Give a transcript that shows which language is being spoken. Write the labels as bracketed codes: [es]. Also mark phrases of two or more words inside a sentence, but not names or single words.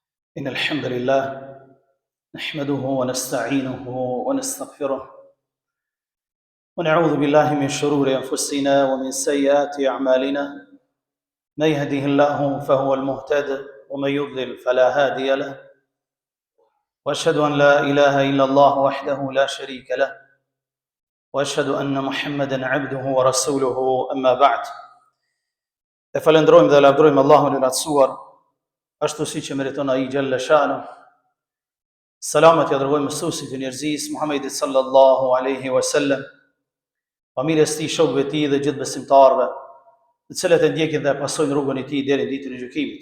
[ar] إن الحمد لله نحمده ونستعينه ونستغفره ونعوذ بالله من شرور أنفسنا ومن سيئات أعمالنا من يهده الله فهو المهتد ومن يضلل فلا هادي له وأشهد أن لا إله إلا الله وحده لا شريك له وأشهد أن محمدا عبده ورسوله أما بعد. [sq] E falenderojmë dhe lavdërojmë Allahun e lartësuar, ashtu si që meriton ai [ar] جل شأنه. [sq] Salamet ja dërgojmë mësuesit e njerëzisë Muhammedit [ar] صلى الله عليه وسلم, [sq] familjes tij, shokëve të tij dhe gjithë besimtarëve, të cilët e ndjekin dhe pasojnë rrugën e tij deri në ditën e gjykimit.